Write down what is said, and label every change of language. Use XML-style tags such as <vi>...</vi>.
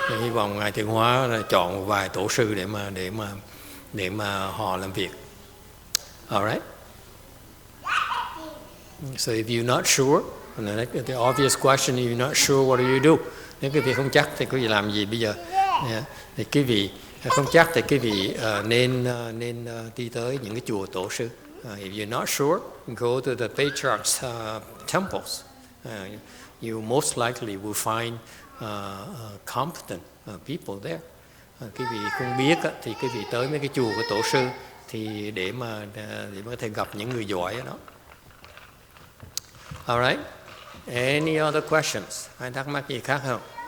<vi>Hy vọng ngài Tiên Hóa chọn một vài tổ sư để mà họ làm việc.</vi> <en>All right. So if you're not sure, the obvious question, if you're not sure, what do you do?</en> <vi>Nếu quý vị không chắc thì quý vị làm gì bây giờ? Thì quý vị không chắc thì quý vị nên đi tới những cái chùa tổ sư.</vi> <en>If you're not sure, go to the patriarch's temples. You most likely will find competent people there.</en> <vi>Quý vị không biết thì quý vị tới mấy cái chùa của tổ sư thì để mà có thể gặp những người giỏi ở đó.</vi> <en>All right. Any other questions?</en> <vi>Ai thắc mắc gì khác không?</vi>